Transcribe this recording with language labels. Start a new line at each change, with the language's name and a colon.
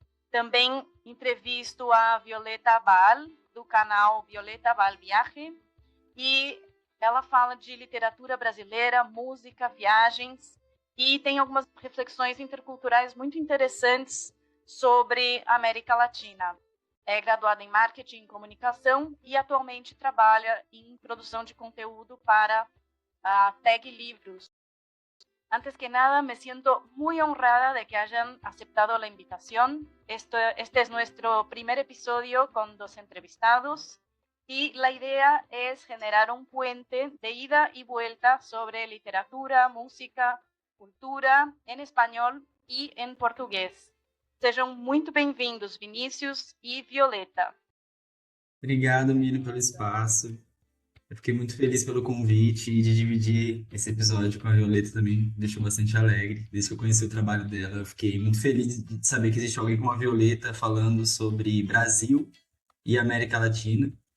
Portuguese: Também entrevisto a Violeta Abal, do canal Violeta Abal Viaje, e ela fala de literatura brasileira, música, viagens, e tem algumas reflexões interculturais muito interessantes sobre a América Latina. É graduada em Marketing e Comunicação e atualmente trabalha em produção de conteúdo para a Tag Livros.
Spanish: Antes que nada, me siento muy honrada de que hayan aceptado la invitación. Este es nuestro primer episodio con 2 entrevistados y la idea es generar un puente de ida y vuelta sobre literatura, música, cultura en español y en portugués.
Portuguese: Sejam muito bem-vindos, Vinícius e Violeta. Obrigado, Miriam, pelo espaço. Eu fiquei muito feliz pelo convite e de dividir esse episódio com a Violeta também me deixou bastante alegre. Desde que eu conheci o trabalho dela, eu fiquei muito feliz de saber que existe alguém como a Violeta falando sobre Brasil e América Latina.